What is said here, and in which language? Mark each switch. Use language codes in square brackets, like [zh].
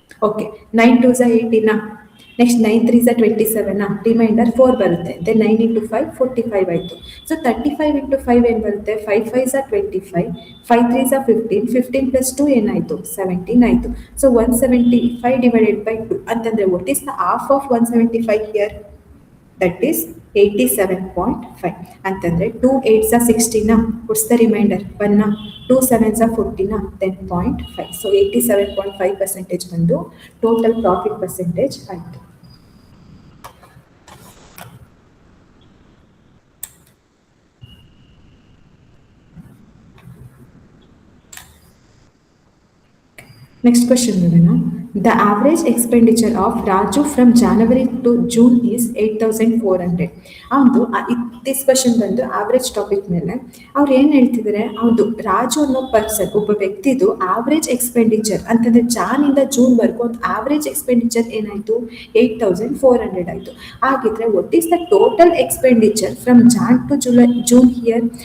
[en] Okay, 9 2s are 18. Next 9 3s are 27, [kn] reminder 4 ಬರುತ್ತೆ. [en] Then 9 into 5 45 ಆಯಿತು. So 35 into 5 [kn] ಏನು ಬರುತ್ತೆ, [en] 5 5s are 25, 5 3s are 15, 15 plus 2 [kn] ಏನಾಯಿತು 17 ಆಯಿತು. [en] so 175 divided by 2 ಅಂತಂದರೆ what is the half of 175 here, that is 87.5 ಅಂತಂದ್ರೆ 2 8s are 16 what's the remainder 1 2 7s are 14 10.5 so 87.5% [kn] ಬಂದು total profit percentage ಆಯ್ತು. [en] Next question [kn] ನೋಡೋಣ. [en] The average expenditure of Raju from January to June is 8,400. [kn] ಅವನು this question ಬಂದು average topic ಮೇಲೆ ಅವ್ರು ಏನು ಹೇಳ್ತಿದ್ದಾರೆ, ಹೌದು ರಾಜು ಅನ್ನೋ ಪರ್ಸನ್ ಒಬ್ಬ ವ್ಯಕ್ತಿದು ಆವ್ರೇಜ್ ಎಕ್ಸ್ಪೆಂಡಿಚರ್ ಅಂತಂದ್ರೆ ಜಾನಿಂದ ಜೂನ್ವರೆಗೂ ಒಂದು ಆವ್ರೇಜ್ ಎಕ್ಸ್ಪೆಂಡಿಚರ್ ಏನಾಯಿತು 8,400 ಆಯಿತು. ಹಾಗಿದ್ರೆ [en] What is the total expenditure from Jan to June year?